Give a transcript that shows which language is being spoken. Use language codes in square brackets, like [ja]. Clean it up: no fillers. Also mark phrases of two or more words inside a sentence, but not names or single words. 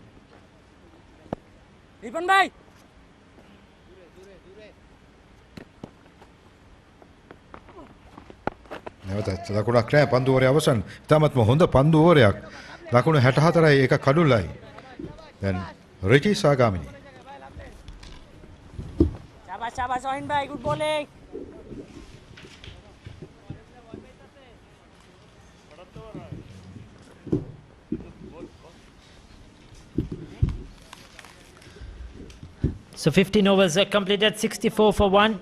[si] රිපන් බයි. නැවත ලකුණක් නැහැ පන්දුවරේ අවසන්. තාමත්ම හොඳ පන්දුවරයක්. ලකුණු 64යි එක කඩුලයි. දැන් රිචි සාගාමිනි. [bn] শাবাশ Sohin ভাই, [en] good bowling. So 15 overs completed, 64 for 1.